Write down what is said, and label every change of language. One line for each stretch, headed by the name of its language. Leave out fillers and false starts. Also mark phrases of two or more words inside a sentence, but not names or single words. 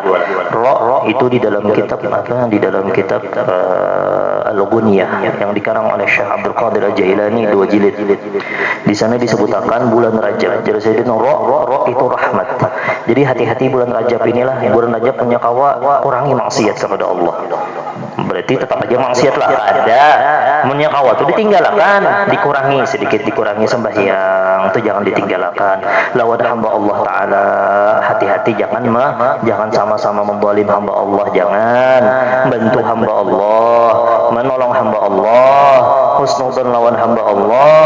Indonesian: Ro itu di dalam kitab Al-Ghunyah yang dikarang oleh Syekh Abdul Qadir Al-Jailani 2 jilid. Di sana disebutkan bulan Rajab. Jadi saya ro itu rahmat.
Banjar: Jadi hati-hati bulan Rajab inilah. Bulan Rajab punya kawa kurangi maksiat kepada Allah. Berarti tetap aja maksiat lah ada. Punya kawa itu ditinggalkan, dikurangi sembahyang itu jangan ditinggalkan. Lawan hamba Allah taala hati-hati jangan sama-sama membolim hamba Allah, jangan bantu hamba Allah, menolong hamba Allah, husnudzon lawan hamba Allah.